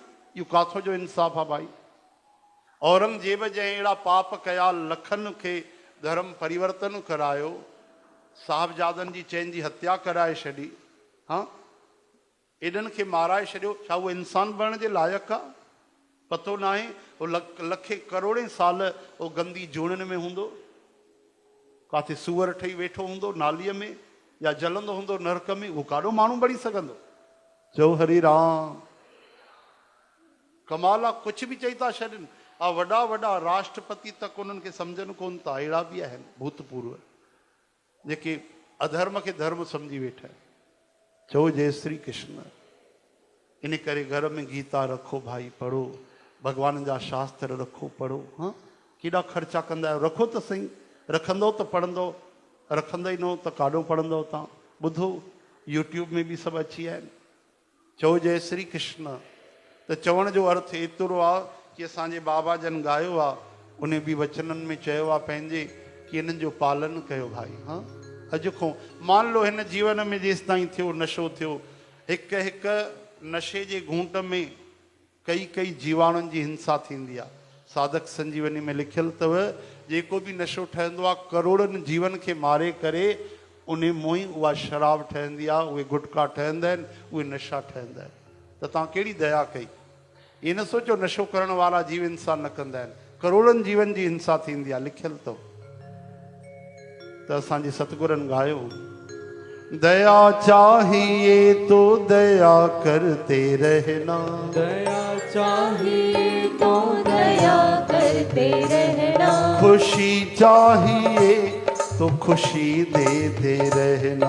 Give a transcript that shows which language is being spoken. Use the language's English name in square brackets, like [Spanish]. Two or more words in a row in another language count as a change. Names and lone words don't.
[Sindhi] इहो काथो जो इंसाफ़ु आहे भाई? औरंगजेब जंहिं अहिड़ा पाप कया, लखनि खे धर्म परिवर्तन करायो, साहबजादनि जी चइनि जी हत्या कराए छॾी, हाँ, एॾनि खे माराए छॾियो, छा उहो इंसान बणण जे लाइक़ु आहे? पतो न आहे। उहो लखे करोड़े साल उहो गंदी जूणनि में हूंदो, काथे सूअर ठही वेठो हूंदो नालीअ में, या जलंदो हूंदो नरक में, उहो काॾो माण्हू बणी सघंदो? चओ हरे राम। कमाल आहे, कुझु बि चई था छॾनि। वॾा वॾा राष्ट्रपति तक उन्हनि खे सम्झनि कोन था। अहिड़ा बि आहिनि भूतपूर्व जेके अधर्म खे धर्म सम्झी वेठा आहिनि। चओ जय श्री कृष्ण। इन करे घर में गीता रखो भाई, पढ़ो, भॻवान जा शास्त्र रखो, पढ़ो। हाँ, केॾा ख़र्चा कंदा आहियो? रखो त सही। रखंदो त पढ़ंदो, रखंदा ई न त काॾो पढ़ंदो तव्हां? ॿुधो, यूट्यूब में बि सभु अची विया आहिनि। चओ जय श्री कृष्ण। त चवण जो अर्थ एतिरो आहे कि असांजे बाबा जन ॻायो आहे [Hindi] उन्हें भी [Sindhi] वचनन में चयो आहे पंहिंजे कि इन्हनि जो पालन कयो भाई। हाँ, अॼु खां [Hindi] मान लो [Sindhi] हिन जीवन में जेसि ताईं थियो नशो थियो, हिकु हिकु नशे जे घूंट में कई जीवाणुनि जी हिंसा थींदी आहे। साधक संजीवनी में लिखियलु अथव जेको बि नशो ठहंदो आहे करोड़नि जीवन खे मारे करे उन मों ई उहा शराब ठहंदी आहे, उहे गुटका ठहंदा आहिनि, उहे नशा ठहंदा आहिनि। त तव्हां कहिड़ी दया कई? [Hindi] ये न सोचो [Sindhi] नशो करण वारा जीव हिंसा न कंदा आहिनि, करोड़नि जीवन जी हिंसा थींदी आहे, लिखियलु अथव। त असांजे सतगुरनि गायो, [Hindi] दया चाहिए तो दया करते रहना, दया चाहिए तो दया करते रहना, खुशी चाहिए तो खुशी देते रहना,